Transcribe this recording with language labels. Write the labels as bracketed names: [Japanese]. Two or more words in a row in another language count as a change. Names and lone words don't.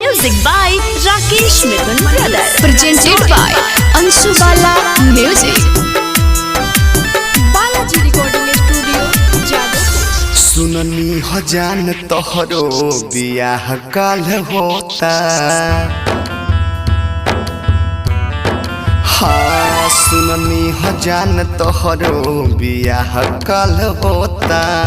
[English] Music by Rakesh Mithun Brother. Presented by Anshu Bala Music. Balaji Recording Studio, Jadavpur. [Bhojpuri] सुननी हो जान तोहरो बियाह काल होता। हाँ सुननी हो जान तोहरो बियाह काल होता।